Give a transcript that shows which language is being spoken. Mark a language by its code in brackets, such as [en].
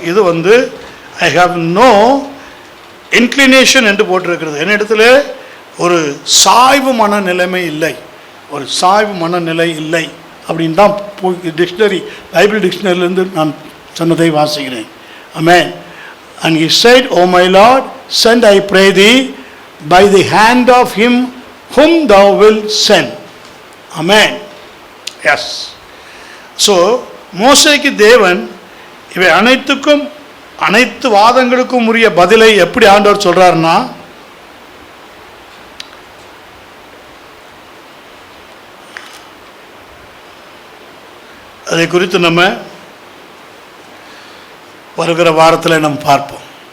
[ta] இது [en] I have no inclination [ta] என்று போட்டிருக்கிறது. என்னிடத்துல ஒரு சாய்வு மனநிலைமை இல்லை, ஒரு சாய்வு மனநிலை இல்லை அப்படின்னு தான் டிக்ஷனரி, பைபிள் டிக்ஷனரியிலிருந்து நான் சொன்னதை வாசிக்கிறேன். ஆமென். [en] And he said, O my Lord, send I pray thee by the hand of him whom thou wilt send. Amen. Yes. So [ta] மோசேக்கு தேவன் இவை அனைத்துக்கும், அனைத்து வாதங்களுக்கும் உரிய பதிலை எப்படி ஆண்டவர் சொல்றாருன்னா, அதை குறித்து நம்ம வருகிற வாரத்தில் நம்ம பார்ப்போம்.